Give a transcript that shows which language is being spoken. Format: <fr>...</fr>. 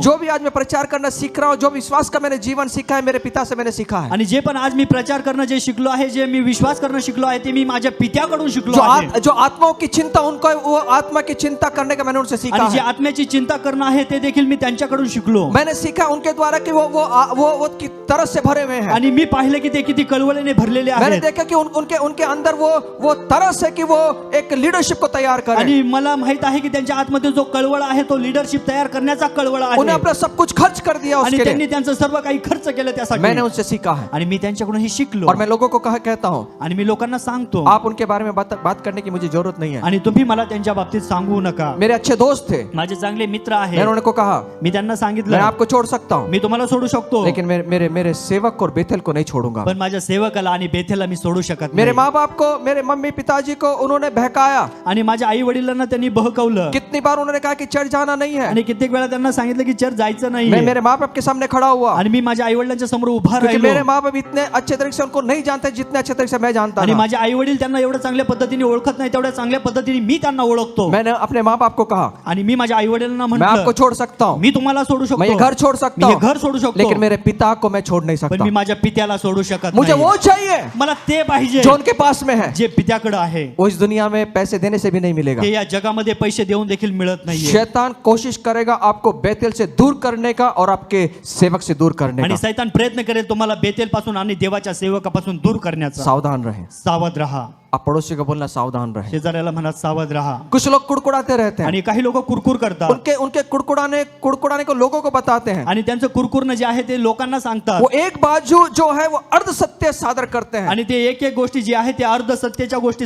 <hi>जो भी आज मैं प्रचार करना सीख रहा हूँ, जो विश्वास का मैंने जीवन सीखा है, मेरे पिता से मैंने सीखा है।</hi> <mr>आणि जे पण आज मी प्रचार करणं जे शिकलो आहे, जे मी विश्वास करणं शिकलो आहे, ते मी माझ्या पित्याकडून शिकलो आहे।</mr> <hi>जो आत्माओं की चिंता उनको है, वो आत्मा की चिंता करने का मैंने उनसे सीखा</hi> <mr>आणि जे</mr> <hi>है।</hi> <mr>आत्म्याची चिंता करणं आहे ते देखील मी त्यांच्याकडून शिकलो।</mr> <hi>मैंने सीखा उनके द्वारा कि वो की तरस से भरे हुए हैं।</hi> <mr>आणि मी पाहिलं की ते किती कळवळीने भरलेले</mr> <hi>मैंने</hi> <mr>आहेत।</mr> <hi>देखा कि उनके अंदर वो तरस है कि वो एक लीडरशिप को तैयार करें।</hi> <mr>आणि मला माहित आहे की त्यांच्या आतमध्ये जो कळवळ आहे तो लीडरशिप तयार करण्याचा कळवळ आहे।</mr> <hi>उन्हें अपना सब कुछ खर्च कर दिया</hi> <mr>आणि</mr> <hi>उसके</hi> <mr>त्यांनी</mr> <hi>लिए।</hi> <mr>त्यांचं सर्व काही खर्च केलं त्यासाठी।</mr> <hi>मैंने उनसे सीखा है</hi> <mr>आणि मी त्यांच्याकडून हे शिकलो।</mr> <hi>और मैं लोगों को कहता हूँ,</hi> <mr>आणि मी लोकांना सांगतो,</mr> <hi>आप उनके बारे में बात करने की मुझे जरूरत नहीं है।</hi> <mr>आणि तुम्ही मला त्यांच्या बाबतीत सांगू नका।</mr> <hi>मेरे अच्छे दोस्त थे,</hi> <mr>माझे चांगले मित्र</mr> <hi>मैंने</hi> <mr>आहेत,</mr> <hi>उनको कहा</hi> <mr>मी त्यांना त्यांना</mr> <hi>मैं</hi> <mr>सांगितलं</mr> <hi>आपको छोड़ सकता हूँ,</hi> <mr>मी तुम्हाला सोडू शकतो,</mr> <hi>लेकिन मेरे मेरे मेरे सेवक को और बेथेल को नहीं छोड़ूंगा.</hi> <mr>पण माझ्या सेवकाला आणि बेथेलला मी सोडू शकत</mr> <hi>मेरे</hi> <mr>नाही.</mr> <hi>माँ बाप को, मेरे मम्मी पिताजी को उन्होंने बहकाया.</hi> <mr>आणि माझ्या आई वडिलांना त्यांनी बहकवलं</mr> <hi>कितनी बार उन्होंने कहा कि चर्च जाना नहीं है.</hi> <mr>आणि कित्येक वेळा त्यांना सांगितलं की चर्च जायचं</mr> <hi>मैं</hi> <mr>नाही.</mr> <hi>मेरे माँ बाप के सामने खड़ा हुआ,</hi> <mr>आणि मी माझ्या आई वडिलांच्या समोर उभा</mr> <hi>क्योंकि</hi> <mr>राहिलो.</mr> <hi>मेरे माँ बाप इतने अच्छे तरीके से उनको नहीं जानते जितने अच्छे तरीके से मैं जानता</hi> <mr>आणि</mr> <hi>था.</hi> <mr>माझे आई वडील त्यांना एवढं चांगल्या पद्धतीने ओळखत नाही तेवढ्या चांगल्या पद्धतीने मी त्यांना ओळखतो.</mr> <hi>मैंने अपने माँ बाप को कहा,</hi> <mr>आणि मी माझ्या आई वडिलांना</mr> <hi>मैं आपको</hi> <mr>म्हटलं</mr> <hi>छोड़ सकता हूँ,</hi> <mr>मी तुम्हाला सोडू</mr> <hi>मैं ये</hi> <mr>शकतो,</mr> <hi>घर छोड़ सकता</hi> <mr>मी हे घर</mr> <hi>हूँ,</hi> <mr>सोडू शकतो,</mr> <hi>लेकिन मेरे पिता को मैं छोड़ नहीं</hi> <mr>पण</mr> <hi>सकता.</hi> <mr>मी माझ्या पित्याला सोडू शकत</mr> <hi>मुझे</hi> <mr>नाही.</mr> <hi>वो चाहिए</hi> <mr>मला ते पाहिजे</mr> <hi>जो उनके पास में है.</hi> <mr>जे पित्याकडे आहे.</mr> <hi>वो इस दुनिया में पैसे देने से भी नहीं मिलेगा.</hi> <mr>ते या जगामध्ये पैसे देऊन देखील मिळत नाहीये.</mr> <hi>शैतान कोशिश करेगा आपको बेतेल से दूर करने का और आपके सेवक से दूर करने</hi> <mr>आणि</mr> <hi>का.</hi> <mr>सैतान प्रयत्न करेल तुम्हाला बेतेल पासून आणि देवाच्या सेवकापासून दूर करण्याचा.</mr> <hi>सावधान रहे.</hi> <mr>सावध रहा.</mr> <hi>आप पड़ोसी को बोलना सावधान रहे.</hi> <mr>शेजाऱ्याला म्हणा सावध रहा.</mr> <hi>कुछ लोग कुड़कुड़ाते रहते हैं,</hi> <mr>आणि काही लोक कुरकुर करतात</mr> <hi>उनके उनके कुड़कुड़ाने को लोगों को बताते हैं.</hi> <mr>आणि त्यांचं कुरकुरनं जे आहे ते लोकांना सांगतात</mr> <hi>वो एक बाजू जो है वो अर्ध सत्य सादर करते हैं,</hi> <mr>आणि ते एक एक गोष्टी जी आहे ते अर्ध सत्याच्या गोष्टी</mr>